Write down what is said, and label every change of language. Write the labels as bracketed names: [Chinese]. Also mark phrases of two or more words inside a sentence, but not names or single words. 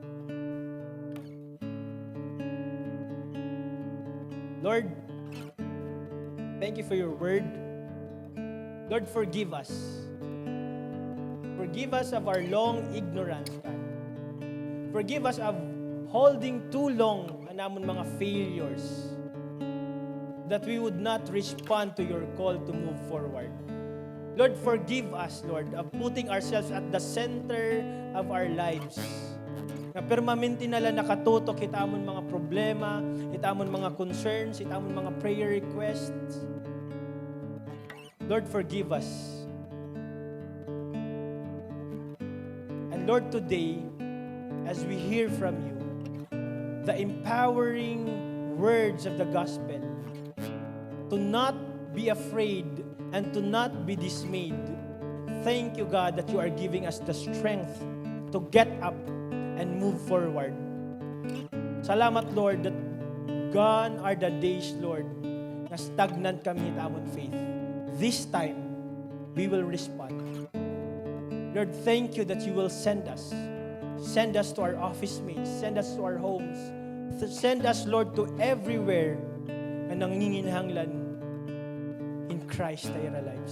[English] Lord, thank you for your word. Lord, forgive us. Forgive us of our long ignorance, God. Forgive us of holding too long [Hiligaynon] ang namon mga [English] failures, that we would not respond to your call to move forward. Lord, forgive us, Lord, of putting ourselves at the center of our lives. [Hiligaynon] Na permanente na lang nakatutok itamon mga problema, itamon mga concerns, itamon mga [English] prayer requests. Lord, forgive us. And Lord, today, as we hear from you, the empowering words of the gospel, to not be afraid and to not be dismayed. Thank you, God, that you are giving us the strength to get up and move forward. Salamat, Lord, that gone are the days, [Hiligaynon] Lord, na stagnant kami itamon faith. [English] This time, we will respond. Lord, thank you that you will send us. Send us to our office mates. Send us to our homes. Send us, Lord, to everywhere [Hiligaynon] na nanginginhanglan [English] in Christ our lives.